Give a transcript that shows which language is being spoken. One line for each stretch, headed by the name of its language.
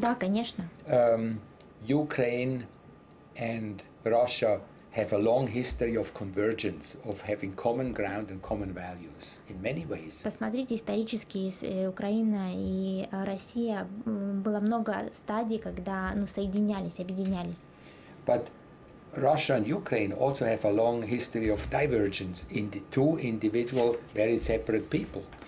Russian: Да, конечно.
English: Ukraine and Russia have a long history of convergence, of having common ground and common values in many ways.
Russian: Посмотрите, исторически Украина и Россия было много стадий, когда соединялись, объединялись.
English: But Russia and Ukraine also have a long history of divergence in the two individual, very separate people.